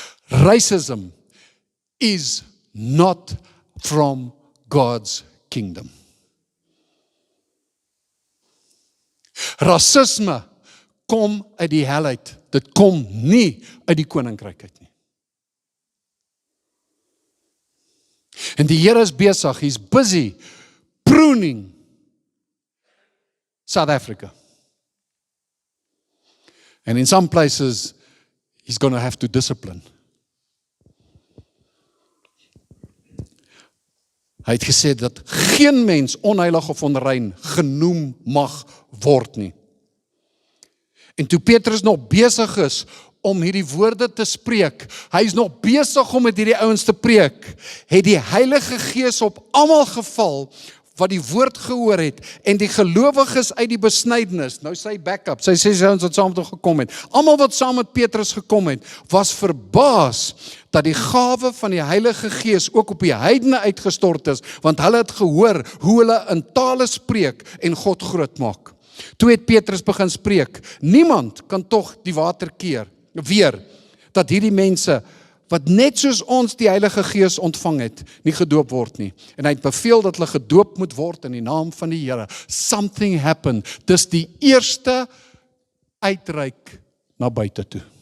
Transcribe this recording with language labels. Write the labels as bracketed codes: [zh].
[en] Racism is not from God's kingdom. [af] Rasisme kom uit die hel uit. Dit kom nie uit die koninkryk uit nie. En die Here is besig, [en] he's busy pruning South Africa. And in some places, he's going to have to discipline. [af] Hy het gesê dat geen mens onheilig of onrein genoem mag word nie. En toe Petrus nog besig is om hierdie woorde te spreek, hy is nog besig om met hierdie ouens te preek, het die Heilige Gees op almal geval wat die woord gehoor het, en die gelowiges uit die besnydenis, nou sy backup, sy 6 ouens wat saam met hom gekom het, almal wat saam met Petrus gekom het, was verbaas dat die gawe van die Heilige Gees ook op die heidene uitgestort is, want hulle het gehoor hoe hulle in tale spreek en God groot maak. Toe het Petrus begin spreek, niemand kan tog die water weer, dat hierdie mense, wat net soos ons die Heilige Gees ontvang het, nie gedoop word nie. En hy het beveel dat hulle gedoop moet word in die naam van die Here. [en] Something happened. [af] Dis die eerste uitreik na buite toe.